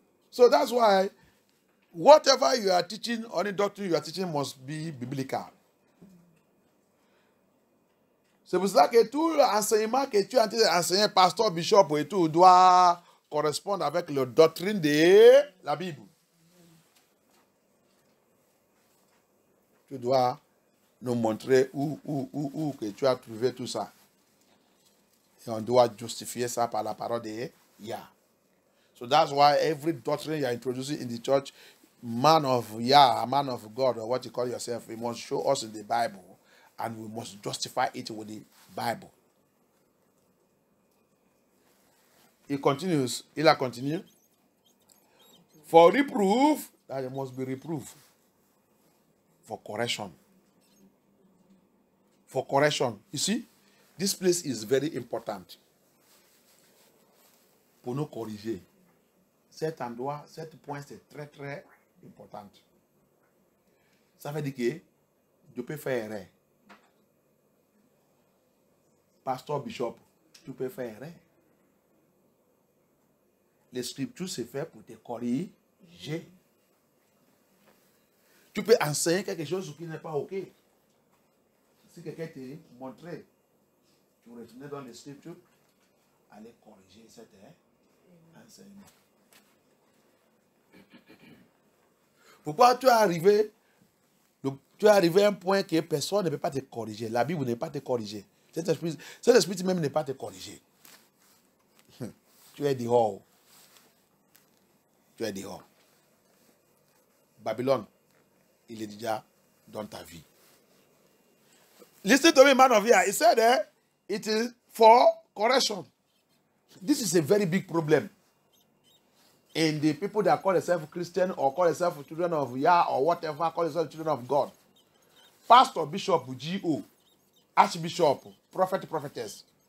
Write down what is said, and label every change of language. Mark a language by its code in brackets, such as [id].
[en] So that's why whatever you are teaching, any doctrine you are teaching must be biblical. [fr] C'est pour cela que tout enseignement que tu es en train d'enseigner, pasteur, bishop et tout, doit correspondre avec la doctrine de la Bible. Tu dois nous montrer où que tu as trouvé tout ça. Et on doit justifier ça par la parole de Yah. [en] So that's why every doctrine you are introducing in the church, man of Yah, man of God, or what you call yourself, you must show us in the Bible, and we must justify it with the Bible. He continues. [fr] Il a continué. [en] For reproof, that there must be reproof. For correction. For correction. You see, this place is very important. [fr] Pour nous corriger. Cet endroit, cet point, c'est très, très important. Ça veut dire que tu peux faire erreur. Pasteur, bishop, tu peux faire erreur. Les scriptures, c'est fait pour te corriger. Tu peux enseigner quelque chose qui n'est pas OK. Si quelqu'un te montrait, tu retournes dans les scriptures, aller corriger cet enseignement. Pourquoi tu es arrivé à un point que personne ne peut pas te corriger? La Bible ne peut pas te corriger. Cet esprit même ne peut pas te corriger. Tu es dehors. Tu es dehors. Babylone, il est déjà dans ta vie. [en] Listen to me, man of God. He said it is for correction. This is a very big problem. And the people that call themselves Christian or call themselves children of Yah or whatever, call themselves children of God. Pastor, bishop, GO, archbishop, prophet, prophetess.